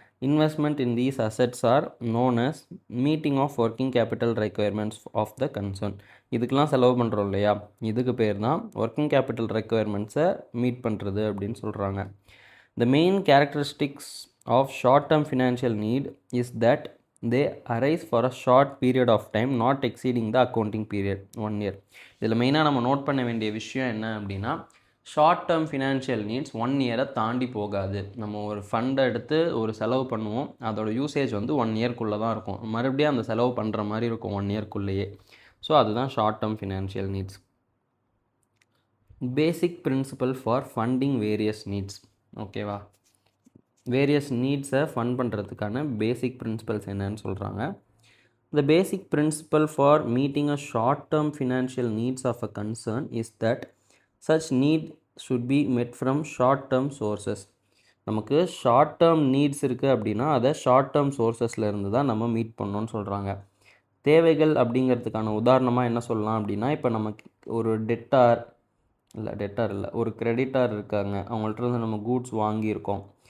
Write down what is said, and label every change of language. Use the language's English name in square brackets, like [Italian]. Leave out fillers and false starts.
[English] Investment in these assets are known as meeting of working capital requirements of the concern. [Tamil] இதுக்கெல்லாம் செலவு பண்ணுறோம் இல்லையா, இதுக்கு பேர் தான் ஒர்க்கிங் கேபிட்டல் ரெக்குயர்மெண்ட்ஸை மீட் பண்ணுறது அப்படின்னு சொல்கிறாங்க. [English] The main characteristics of short-term financial need is that they arise for a short period of time not exceeding the accounting period 1 year. [Tamil] இதில் மெயினாக நம்ம நோட் பண்ண வேண்டிய விஷயம் என்ன அப்படின்னா ஷார்ட் டேர்ம் ஃபினான்ஷியல் நீட்ஸ் 1 இயரை தாண்டி போகாது. நம்ம ஒரு ஃபண்டை எடுத்து ஒரு செலவு பண்ணுவோம், அதோட யூசேஜ் வந்து 1 இயர்க்குள்ளே தான் இருக்கும், மறுபடியும் அந்த செலவு பண்ணுற மாதிரி இருக்கும் 1 இயர்க்குள்ளேயே. ஸோ அதுதான் short term financial needs. [English] Basic principle for funding various needs. ஓகேவா. [Tamil] வேரியஸ் நீட்ஸை ஃபண்ட் பண்ணுறதுக்கான பேசிக் பிரின்சிபல்ஸ் என்னன்னு சொல்கிறாங்க. [English] The basic principle for meeting a short-term financial needs of a concern is that such need should be met from short-term sources. [Tamil] நமக்கு short term needs இருக்குது அப்படின்னா அதை short term சோர்ஸஸில் இருந்து தான் நம்ம மீட் பண்ணணும்னு சொல்கிறாங்க. தேவைகள் அப்படிங்கிறதுக்கான உதாரணமாக என்ன சொல்லலாம் அப்படின்னா, இப்போ நமக்கு ஒரு டெட்டார் இல்லை ஒரு கிரெடிட்டார் இருக்காங்க, அவங்கள்ட்ட இருந்து நம்ம கூட்ஸ் வாங்கியிருக்கோம்.